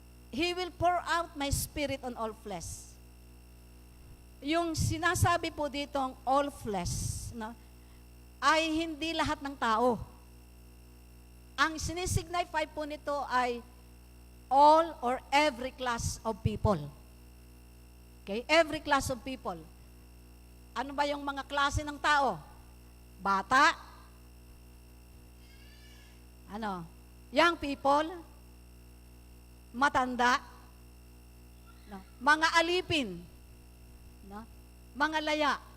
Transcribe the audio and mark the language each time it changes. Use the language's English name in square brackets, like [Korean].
[English] He will pour out my Spirit on all flesh. [Filipino] Yung sinasabi po dito ang all flesh, no, ay hindi lahat ng tao. Ang sinisignify po nito ay [English] all or every class of people. Okay? Every class of people. [Filipino] Ano ba yung mga klase ng tao? Bata? Ano? [English] Young people? [Filipino] Matanda? No? Mga alipin? No? Mga laya?